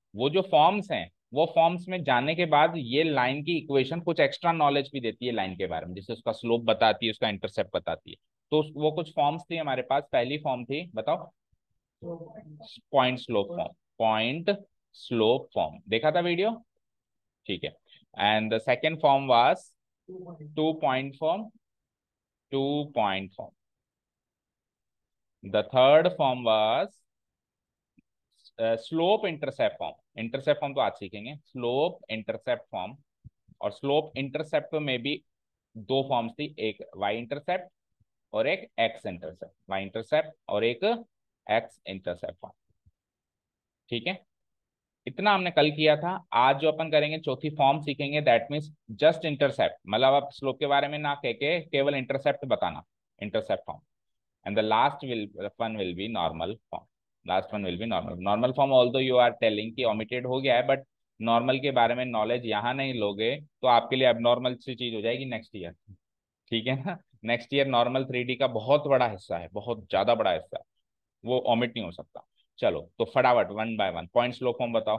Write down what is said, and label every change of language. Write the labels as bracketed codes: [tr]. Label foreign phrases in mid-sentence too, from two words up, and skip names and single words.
[hi] वो जो फॉर्म्स हैं, वो फॉर्म्स में जाने के बाद ये लाइन की इक्वेशन कुछ [en] extra knowledge [hi] भी देती है लाइन के बारे में, जैसे उसका स्लोप बताती है, उसका इंटरसेप्ट बताती है. तो वो कुछ फॉर्म्स थी हमारे पास. पहली फॉर्म थी, बताओ. [en] point slope form. point slope form [hi] देखा था वीडियो? ठीक है. [en] and the second form was two point form. 2 point form. The third form was slope intercept form. Intercept form [hi] तो आज सीखेंगे. [en] Slope intercept form. [hi] और [en] slope intercept [hi] में भी दो फॉर्म्स थी, एक [en] y intercept [hi] और एक [en] x intercept. y intercept [hi] और एक [en] x intercept फॉर्म. [hi] ठीक है, इतना हमने कल किया था. आज जो अपन करेंगे, चौथी फॉर्म सीखेंगे, [en] that means just intercept. [hi] मतलब आप स्लोप के बारे में ना कह के केवल इंटरसेप्ट बताना. [en] intercept form. And the one will be normal form. Last one will be normal. Normal form, although you are telling [hi] कि omitted हो गया है, but नॉर्मल के बारे में नॉलेज यहाँ नहीं लोगे तो आपके लिए abnormal सी चीज हो जाएगी [en] next year. [hi] ठीक है ना? [en] next year normal 3D [hi] का बहुत बड़ा हिस्सा है, बहुत ज्यादा बड़ा हिस्सा है, वो ओमिट नहीं हो सकता. चलो तो फटाफट [en] one by one point slow form [hi] बताओ.